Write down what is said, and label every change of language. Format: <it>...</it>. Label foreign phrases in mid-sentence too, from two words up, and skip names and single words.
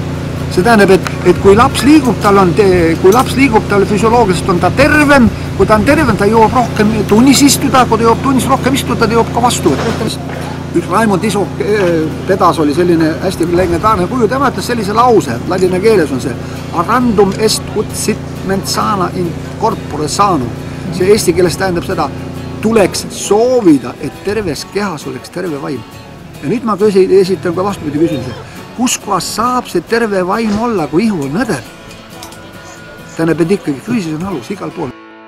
<et>See tähendab, et kui laps liigub, tal füsioloogiliselt on ta tervem, kui ta on tervem, ta jõuab rohkem tunnis istuda, kui ta jõuab tunnis rohkem istuda, ta jõuab ka vastu. Üks Raimond Isok pedas oli selline hästi legendaarne kuju, tema ütles sellise lause, ladina keeles on see</et> <la>Arandum est ut sit mensana in corpore sano.</la> <et>See eesti keeles tähendab seda, tuleks soovida, et terves kehas oleks terve vaim. Ja nüüd ma esitan ka vastupidi küsimuse. Kus kohas saab see terve vaim olla, kui ihu on õdev? Tähendab, et ikkagi füüsis on alus igal pool.</et>